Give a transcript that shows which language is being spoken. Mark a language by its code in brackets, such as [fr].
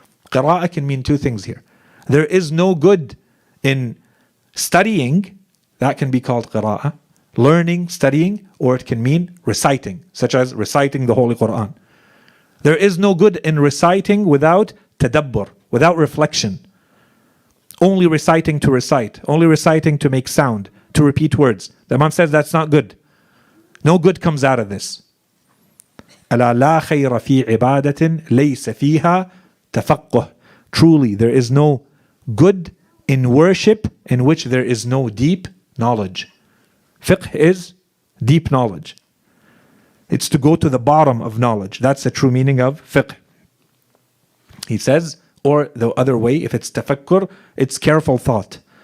[en] Qira'ah can mean two things here. There is no good in studying, that can be called qira'ah, learning, studying, or it can mean reciting, such as reciting the Holy Quran. There is no good in reciting without tadabbur, without reflection. Only reciting to recite, only reciting to make sound, to repeat words. The Imam says that's not good. No good comes out of this. [ar] ألا لا خير في عبادة ليس فيها تفقه. [en] Truly, there is no good in worship in which there is no deep knowledge. Fiqh is deep knowledge. It's to go to the bottom of knowledge. That's the true meaning of fiqh. He says, or the other way, if it's tafakkur, it's careful thought.